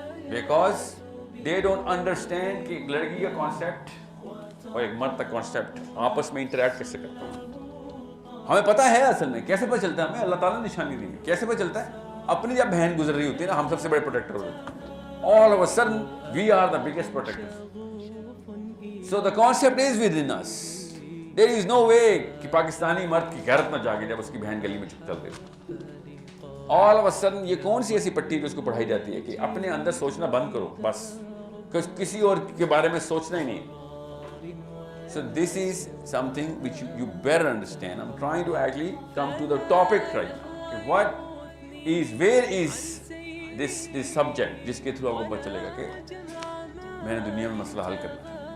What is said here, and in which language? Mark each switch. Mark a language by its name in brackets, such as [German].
[English] because they don't understand [Urdu] کہ ایک لڑکی کا کانسیپٹ اور ایک مرد کا کانسیپٹ آپس میں انٹریکٹ کیسے کرتا ہے. ہمیں پتہ ہے اصل میں کیسے پتہ چلتا ہے, ہمیں اللہ تعالیٰ نے نشانی دی ہے. کیسے پتہ چلتا ہے؟ اپنی جب بہن گزر رہی ہوتی ہے نا, ہم سب سے بڑے پروٹیکٹر ہوتے ہیں. [English] All of a sudden we are the biggest protectors. So the concept is within us. There is no way [Urdu] کہ پاکستانی مرد کی غیرت نہ جاگے جب اس کی بہن گلی میں چل رہی. [English] All of a sudden [Urdu] یہ کون سی ایسی پٹی جو اس کو پڑھائی جاتی ہے کہ اپنے اندر سوچنا بند کرو, بس کسی اور کے بارے میں سوچنا ہی نہیں. [English] So this is something which you better understand. I'm trying to actually come to the topic right now. What is, where is this subject [Urdu] جس کے تھرو آپ کو پتہ چلے گا کہ میں نے دنیا میں مسئلہ حل کرنا ہے.